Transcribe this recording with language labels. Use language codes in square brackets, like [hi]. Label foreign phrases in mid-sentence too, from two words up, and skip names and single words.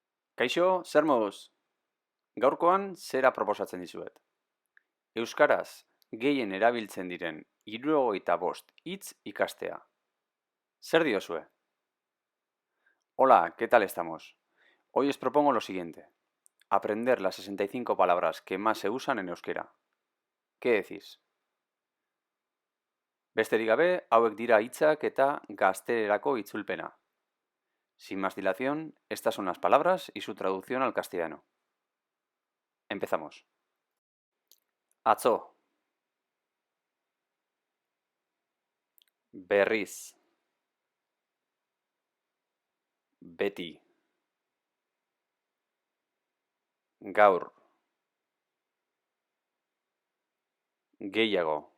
[eu] Kaixo, zer moduz? Gaurkoan zera proposatzen dizuet. Euskaraz gehien erabiltzen diren 75 hitz ikastea. Zer diozue? Hola, [es] ¿qué tal estamos? Hoy os propongo lo siguiente. Aprender las 65 palabras que más se usan en euskera. ¿Qué decís? [eu] Besterik gabe, hauek dira hitzak eta gaztelerako itzulpena. [es] Sin más dilación, estas son las palabras y su traducción al castellano. Empezamos. [eu] Atzo. Berriz. Beti. Gaur. Gehiago.